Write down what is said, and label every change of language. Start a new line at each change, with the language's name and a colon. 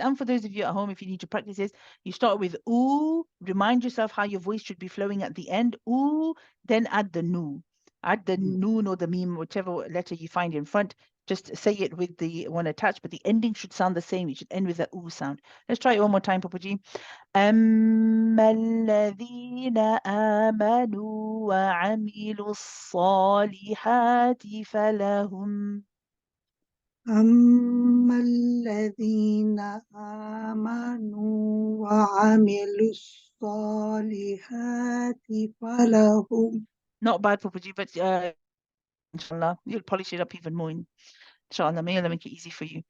English: And for those of you at home, if you need to practice this, you start with ooh, remind yourself how your voice should be flowing at the end. Ooh, then add the nu. Add the noon or the meme, whichever letter you find in front. Just say it with the one attached, but the ending should sound the same. It should end with a ooh sound. Let's try it one more time, Papaji.
Arabic: أما الذين آمنوا وعملوا الصالحات فلهم أما الذين آمنوا وعملوا الصالحات فلهم
English: not bad for Puji, but inshallah, you'll polish it up even more. Inshallah, may Allah make it easy for you.